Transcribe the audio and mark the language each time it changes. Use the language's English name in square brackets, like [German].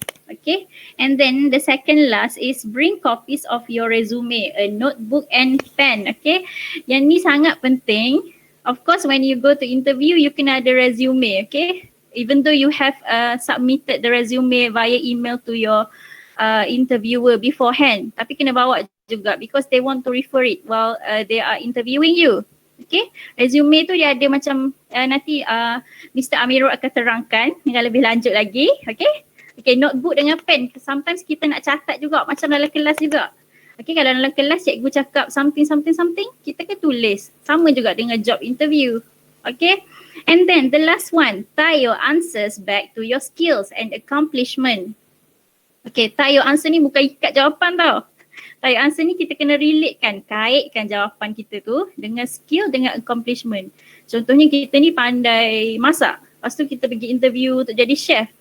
[English] Okay, and then the second last is bring copies of your resume, a notebook and pen. [Malay] Okay, yang ni sangat penting. [English] Of course, when you go to interview, you [Malay] kena ada [English] resume. Okay, even though you have submitted the resume via email to your interviewer beforehand, [Malay] tapi kena bawa juga [English] because they want to refer it while they are interviewing you. [Malay] Okay, resume tu dia ada macam nanti Mr. Amirul akan terangkan dengan lebih lanjut lagi. Okay, notebook dengan pen. Sometimes kita nak catat juga macam dalam kelas juga. Okay, kalau dalam kelas cikgu cakap something, kita kan tulis. Sama juga dengan job interview. [English] Okay, and then the last one, tie your answers back to your skills and accomplishment. [Malay] Okay, tie your answer ni bukan ikat jawapan tau. Tie your answer ni kita kena relatekan, kaitkan jawapan kita tu dengan skill, dengan accomplishment. Contohnya kita ni pandai masak. Lepas tu kita pergi interview untuk jadi chef.